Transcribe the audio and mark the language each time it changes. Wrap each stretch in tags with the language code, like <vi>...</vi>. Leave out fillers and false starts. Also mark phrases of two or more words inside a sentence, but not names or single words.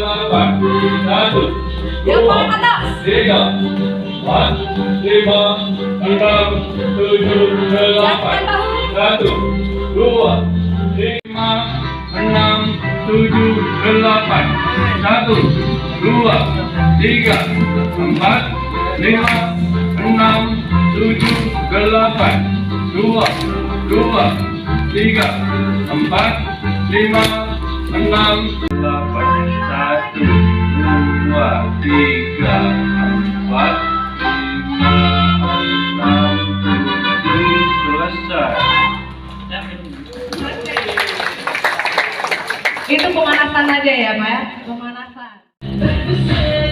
<id>delapan. Satu, Yang dua, paling atas. tiga, empat, lima, enam, tujuh, delapan. Satu, dua, lima, enam, tujuh, delapan. Satu, dua, tiga, empat, lima, enam, tujuh, delapan. Dua, tiga, empat, lima, enam, delapan. Satu, dua, tiga, empat, lima, enam, tujuh, selesai. Itu pemanasan aja ya, Pak ya? Pemanasan.</id>